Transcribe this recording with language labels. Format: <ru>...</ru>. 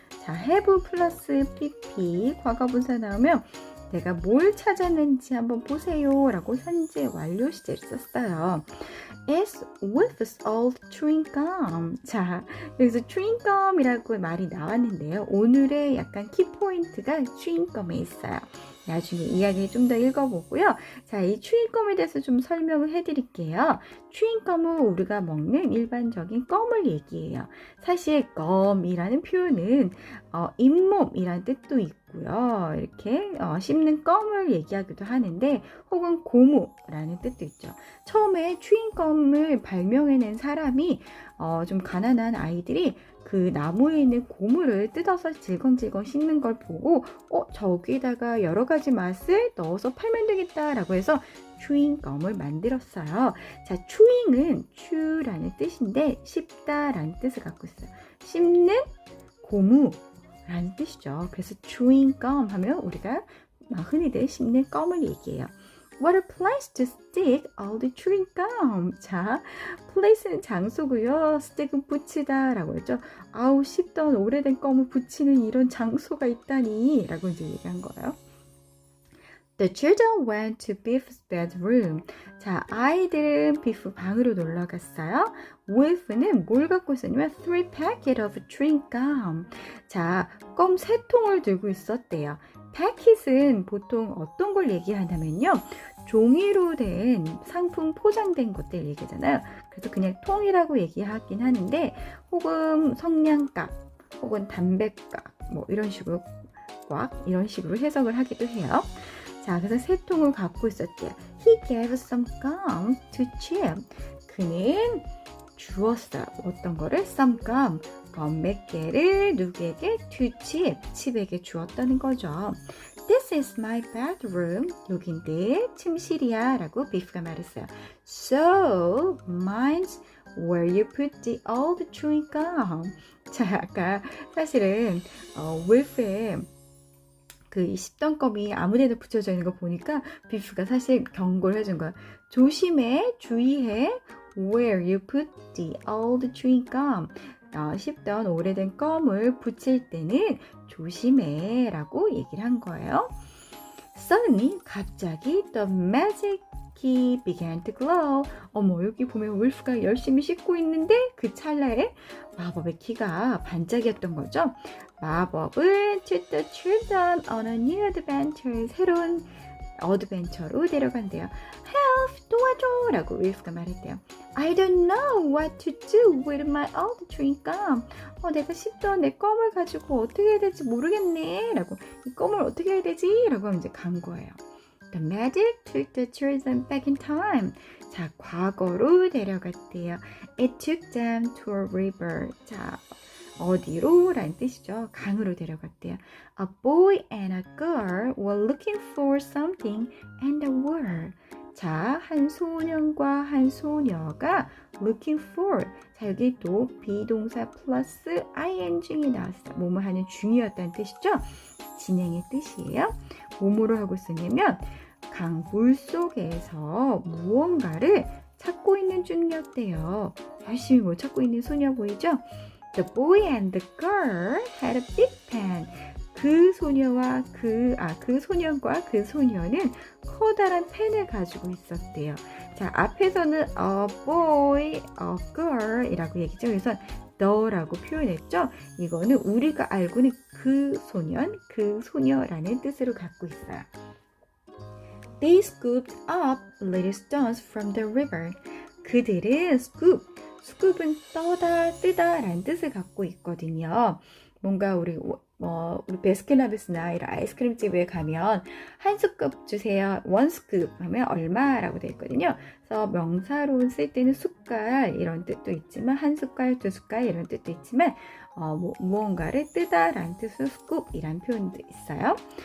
<ko>자, have 플러스 pp 과거분사 나오면 내가 뭘 찾았는지 한번 보세요 라고 현재 완료 시제를 썼어요.</ko> <en>It's with old chewing gum.</en> <ko>자, 여기서 chewing gum이라고 말이 나왔는데요. 오늘의 약간 키포인트가 chewing gum에 있어요. 나중에 이야기 좀 더 읽어보고요. 자, 이 추잉껌에 대해서 좀 설명을 해드릴게요. 추잉껌은 우리가 먹는 일반적인 껌을 얘기해요. 사실 껌이라는 표현은 잇몸이라는 뜻도 있고요. 이렇게 씹는 껌을 얘기하기도 하는데 혹은 고무라는 뜻도 있죠. 처음에 추잉껌을 발명해낸 사람이 좀 가난한 아이들이 그 나무에 있는 고무를 뜯어서 질겅질겅 씹는 걸 보고 저기다가 여러 가지 맛을 넣어서 팔면 되겠다라고 해서 추잉껌을 만들었어요. 자, 추잉은 추라는 뜻인데 씹다라는 뜻을 갖고 있어요. 씹는 고무라는 뜻이죠. 그래서 추잉껌 하면 우리가 흔히들 씹는 껌을 얘기해요.</ko> <en>What a place to stick all the chewing gum.</en> <ko>자, place는 장소고요. stick은 붙이다 라고 했죠. 씹던 오래된 껌을 붙이는 이런 장소가 있다니 라고 이제 얘기한 거예요.</ko> <en>The children went to Biff's bedroom.</en> <ko>자, 아이들은 비프 방으로 놀러 갔어요. Wolf는 뭘 갖고 있었냐면</ko> <en>3 packet of chewing gum.</en> <ko>자, 껌 3통을 들고 있었대요. 패킷은 보통 어떤 걸 얘기하냐면요. 종이로 된 상품 포장된 것들 얘기잖아요. 그래서 그냥 통이라고 얘기하긴 하는데 혹은 성냥갑 혹은 담배갑 뭐 이런 식으로 이런 식으로 해석을 하기도 해요. 자, 그래서 3통을 갖고 있었대요.</ko> <en>He gave some gum to Chip.</en> <ko>그는 주었어요. 어떤 거를?</ko> <en>Some gum.</en> <ko>껌 몇 개를 누구에게?</ko> <en>To Chip.</en> <ko>칩에게 주었다는 거죠.</ko> <en>This is my bedroom.</en> <ko>여긴데 침실이야 라고 비프가 말했어요.</ko> <en>So, mine's where you put the old chewing gum.</en> <ko>자, 아까 사실은 wolf의 그 씹던 껌이 아무데나 붙여져 있는 거 보니까 비프가 사실 경고를 해준 거야. 조심해, 주의해.</ko> <en>Where you put the old chewing gum.</en> <ko>씹던 오래된 껌을 붙일 때는 조심해 라고 얘기를 한 거예요.</ko> <en>Suddenly,</en> <ko>갑자기</ko> <en>the magic key began to glow.</en> <ko>여기 보면 울프가 열심히 씹고 있는데 그 찰나에 마법의 키가 반짝이었던 거죠. 마법은</ko> <en>to the children on a new adventure.</en> <ko>새로운 어드벤처로 데려간대요.</ko> <en>Help!</en> <ko>도와줘! 라고 울프가 말했대요.</ko> <en>I don't know what to do with my old chewing gum.</en> <ko>내가 씹던 내 껌을 가지고 어떻게 해야 될지 모르겠네. 라고 이 껌을 어떻게 해야 되지? 라고 이제 간 거예요.</ko> <en>The magic took the children back in time.</en> <ko>자, 과거로 데려갔대요.</ko> <en>It took them to a river.</en> <ko>자, 어디로? 라는 뜻이죠. 강으로 데려갔대요.</ko> <en>A boy and a girl were looking for something and they were.</en> <ko>자, 한 소년과 한 소녀가 looking for. 자, 여기 또 비동사 플러스 ing이 나왔어요. 뭐뭐 하는 중이었다는 뜻이죠. 진행의 뜻이에요. 뭐뭐로 하고 있었냐면 강 물속에서 무언가를 찾고 있는 중이었대요. 열심히 뭐 찾고 있는 소녀 보이죠?</ko> <en>The boy and the girl had a big pen.</en> <ko>그 소녀와 그 소년과 그 소녀는 커다란 펜을 가지고 있었대요. 자, 앞에서는 a boy, a girl 이라고 얘기죠. 그래서 너라고 표현했죠. 이거는 우리가 알고는 그 소년, 그 소녀라는 뜻으로 갖고 있어요.</ko> <en>They scooped up little stones from the river.</en> <ko>그들은 scoop은 떠다, 뜨다 라는 뜻을 갖고 있거든요. 뭔가 우리 베스킨라빈스나 이런 아이스크림집에 가면 한 스쿱 주세요. 원 스쿱 하면 얼마라고 되어 있거든요. 그래서 명사로 쓸 때는 숟갈 이런 뜻도 있지만 한 숟갈, 두 숟갈 이런 뜻도 있지만 무언가를 뜨다 라는 뜻으로 스쿱이라는 표현도 있어요.</ko>